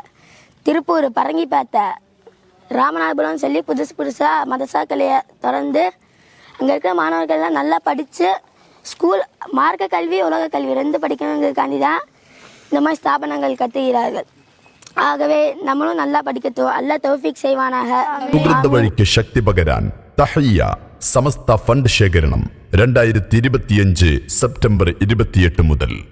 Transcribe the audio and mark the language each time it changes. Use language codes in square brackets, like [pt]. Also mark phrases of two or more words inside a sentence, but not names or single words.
[ta] திருப்பூர், பரங்கிப்பேட்டை, ராமநாதபுரம் சொல்லி புதுசாக மதரசாக்களையை திறந்து அங்கே இருக்கிற மாணவர்கள்லாம் நல்லா படித்து ஸ்கூல் மார்க்க கல்வி உலக கல்வி ரெண்டு படிக்கணுங்கிறதுக்காண்டி தான் இந்த மாதிரி ஸ்தாபனங்கள் கத்துகிறார்கள். ஆகவே நம்மளும் நல்லா படிக்கட்டும், அல்லாஹ் தௌஃபீக் செய்வானாக. [ml] വഴിക്ക് ശക്തി പകരാൻ തഹയ്യ സമസ്ത ഫണ്ട് ശേഖരണം 2025 സെപ്റ്റംബർ 28 മുതൽ